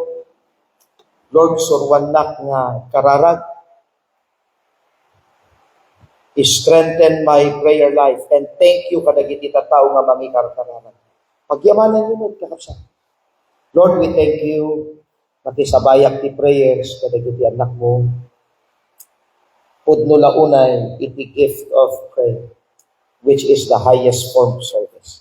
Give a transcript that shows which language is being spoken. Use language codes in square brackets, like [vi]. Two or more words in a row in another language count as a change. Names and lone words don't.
[ilo] Lord, surwanak nga kararag. [en] I-strengthen my prayer life. And thank you [ilo] kadagiti tao nga mangikarkararag. [tl] Pagyamanan yun, [ilo] kakapsa. [en] Lord, we thank you. [ilo] Nakisabayak ti prayers kadagiti anak mo. Pudno launay iti [en] gift of prayer, which is the highest form of service.